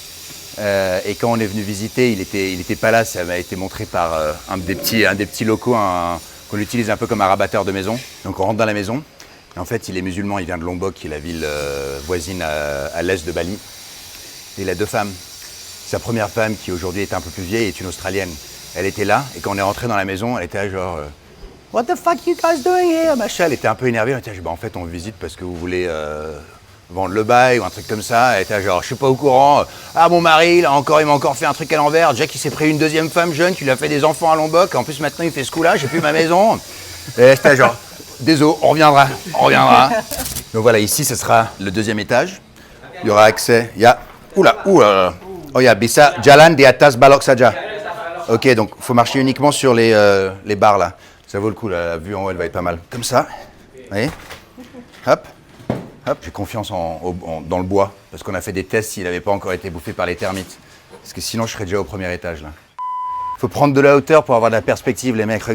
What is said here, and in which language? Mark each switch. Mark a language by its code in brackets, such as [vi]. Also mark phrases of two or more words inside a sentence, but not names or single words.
[fr] Et quand on est venu visiter, il était pas là, ça m'a été montré par un des petits locaux qu'on utilise un peu comme un rabatteur de maison. Donc on rentre dans la maison. Et en fait, il est musulman, il vient de Lombok, qui est la ville voisine à l'est de Bali. Et il a 2 femmes. Sa première femme, qui aujourd'hui est un peu plus vieille, est une Australienne. Elle était là, et quand on est rentré dans la maison, elle était là genre [en] What the fuck you guys doing here? [fr] Machin, elle était un peu énervée. Elle était là, bah, en fait, on visite parce que vous voulez vendre le bail ou un truc comme ça. Elle était là, genre, je suis pas au courant. Ah, mon mari, il m'a encore fait un truc à l'envers. Jack, il s'est pris une 2e femme jeune qui lui a fait des enfants à Lombok. En plus, maintenant, il fait ce coup-là. J'ai plus ma maison. Et c'était genre, désolé, on reviendra. Donc voilà, ici, ce sera le 2e étage. Il y aura accès. Il y a. Oula. Oh, il y a [id] Bisa Jalan di atas balok saja. [fr] Ok, donc il faut marcher uniquement sur les barres là. Ça vaut le coup, la vue en haut, elle va être pas mal. Comme ça, vous voyez? Hop. J'ai confiance dans le bois, parce qu'on a fait des tests s'il n'avait pas encore été bouffé par les termites. Parce que sinon, je serais déjà au 1er étage là. Il faut prendre de la hauteur pour avoir de la perspective, les mecs.